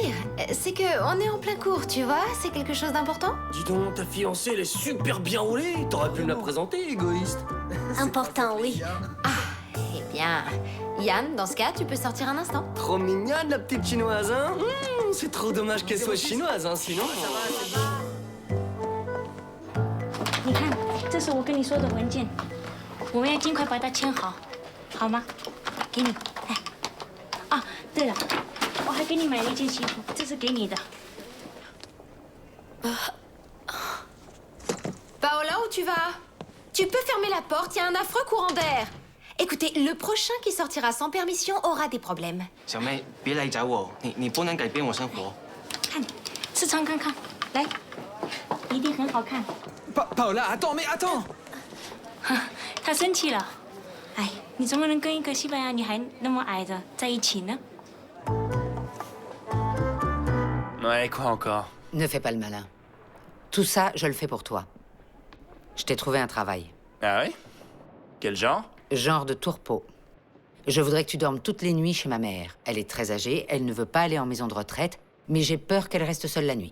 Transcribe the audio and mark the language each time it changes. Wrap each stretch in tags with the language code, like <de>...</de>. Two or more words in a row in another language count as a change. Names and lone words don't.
<fr>C'est que on est en plein cours, tu vois? C'est quelque chose d'important? Dis donc, ta fiancée, elle est super bien roulée. T'aurais pu me la présenter, égoïste. Important, oui. Eh bien, Yann, dans ce cas, tu peux sortir un instant. Trop mignonne, la petite chinoise, hein. C'est trop dommage qu'elle soit chinoise, hein, sinon...</fr> <zh>你看，这是我跟你说的文件，我们要尽快把它签好，好吗？给你，来。啊，对了，我还给你买了一件西服，这是给你的。</zh> <fr>Paola, où tu vas? Tu peux fermer la porte, il y a un affreux courant d'air. Écoutez, le prochain qui sortira sans permission aura des problèmes.</fr> <zh>小妹，别来找我，你不能改变我生活。看，试穿看看，来，一定很好看。</zh> <fr>Paola, attends, mais attends!</fr> <zh>他生气了。哎，你怎么能跟一个西班牙女孩那么矮的在一起呢？</zh> <fr>Ouais, quoi encore? Ne fais pas le malin. Tout ça, je le fais pour toi. Je t'ai trouvé un travail. Ah ouais? Quel genre? Genre de tourpeau. Je voudrais que tu dormes toutes les nuits chez ma mère. Elle est très âgée, elle ne veut pas aller en maison de retraite, mais j'ai peur qu'elle reste seule la nuit.</fr>